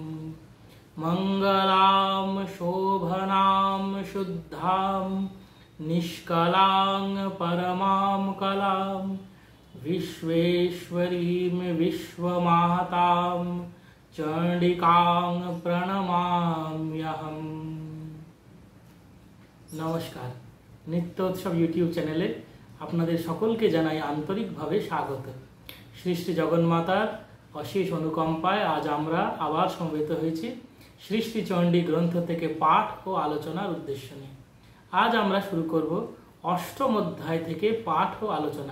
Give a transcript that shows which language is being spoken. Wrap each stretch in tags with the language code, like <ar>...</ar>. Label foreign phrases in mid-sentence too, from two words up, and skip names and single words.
<sa>मङ्गलां शोभनां शुद्धां निष्कलां परमां कलां विश्वेश्वरीं विश्वमातां चण्डिकां प्रणमाम्यहम्।</sa> <bn>নমস্কার, নিত্যোৎসব ইউটিউব চ্যানেলে আপনাদের সকলকে জানাই আন্তরিকভাবে স্বাগত। শ্রী শ্রী জগন্মাতার অশেষ অনুকম্পায় আজ আমরা আবার সমবেত হয়েছি শ্রী শ্রী চণ্ডী গ্রন্থ থেকে পাঠ ও আলোচনার উদ্দেশ্য নিয়ে। আজ আমরা শুরু করব অষ্টম অধ্যায় থেকে পাঠ ও আলোচনা।</bn>